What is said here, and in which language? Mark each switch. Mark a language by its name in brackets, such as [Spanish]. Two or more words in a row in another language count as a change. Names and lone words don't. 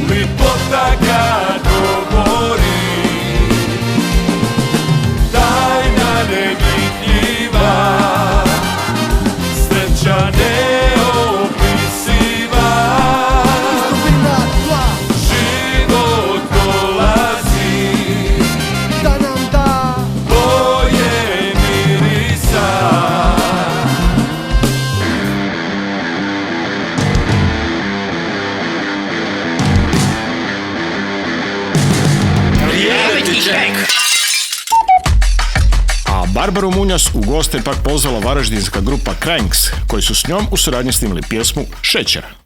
[Croatian] lipota kad govori, tajna nevidljiva, sreća neopisiva, istupina tla, život dolazi da nam da boje mirisa. [English] Reality check. [Croatian] A Barbaru Munjas u goste je pak pozvala varaždinska grupa Cranks, koji su s njom u suradnji snimili pjesmu Šećer.